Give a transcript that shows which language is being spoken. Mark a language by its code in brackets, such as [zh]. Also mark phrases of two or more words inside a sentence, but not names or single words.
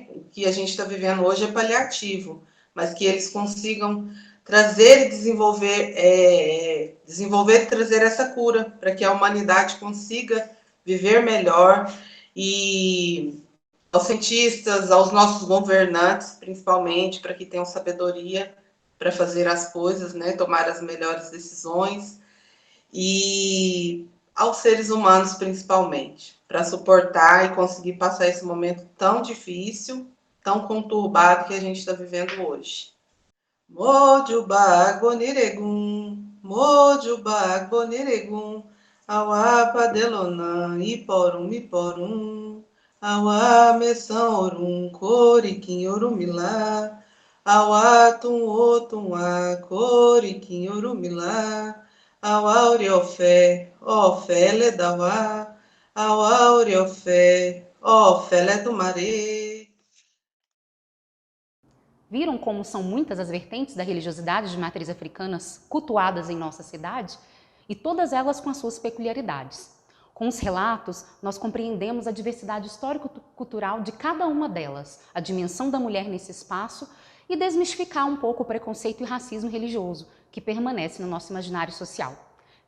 [pt] O que a gente está vivendo hoje é paliativo, mas que eles consigam trazer e desenvolver e trazer essa cura, para que a humanidade consiga viver melhor, e aos cientistas, aos nossos governantes, principalmente, para que tenham sabedoria para fazer as coisas, né, tomar as melhores decisões, e aos seres humanos, principalmente, para suportar e conseguir passar esse momento tão difícil, tão conturbado que a gente está vivendo hoje. [yo] Mojubá Gboniregum, Mojubá Gboniregum, Auá Padelonã, Iporum, Iporum, Auá Messão Orum, Coriquim Orumilá, Auá Tum Otum A, Coriquim Orumilá, Auá Oriofé, Ofé Ledauá, Auá Oriofé, Ofé Ledumaré. [pt] Viram como são muitas as vertentes da religiosidade de matriz africanas cultuadas em nossa cidade? E todas elas com as suas peculiaridades. Com os relatos, nós compreendemos a diversidade histórico-cultural de cada uma delas, a dimensão da mulher nesse espaço e desmistificar um pouco o preconceito e racismo religioso que permanece no nosso imaginário social.